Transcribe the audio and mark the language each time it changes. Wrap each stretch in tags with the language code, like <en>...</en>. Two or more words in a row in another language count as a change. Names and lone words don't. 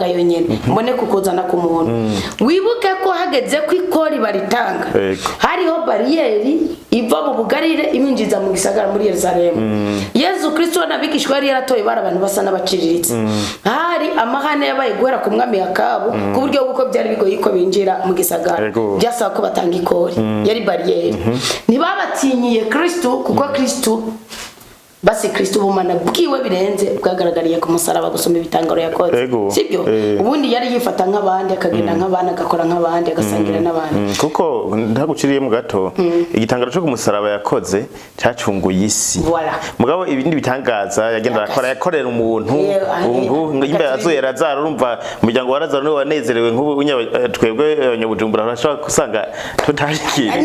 <rn>yonyene mbone kukuzana ku muntu wibuke ko hageze ko ikori baritanga hariho bariyeri iva mu bugarire iminjiza mu gisagara muri Yerusalemu Yesu Kristo nabigishwa yari yaratoye bari abantu basa n'abaciriritse hari amahane yabaye guhera ku mwami Akabu ku buryo bw'uko byari bigoye ko binjira mu gisagara byasaba ko batanga ikori yari bariyeri ntibabatinyiye Kristo kuko Kristo basi Kristo ubumana bwiwe birenze bwagaragariye ku musaraba gusoma ibitangaro yakoze sibyo ubundi yari yifata nk'abandi akagenda nk'abandi agakora nk'abandi agasangira n'abandi kuko ndaguciriye mu gato igitangaro cyo ku musaraba yakoze cyacunguye isi mugabo ibindi bitangaza yagenda akora yakorera umuntu imbe azoye Lazaro urumva umuryango wa Lazaro niwe wanezerewe nk'ubu twebwe abanyabujumbura bashaka kusanga tutashikira</rn>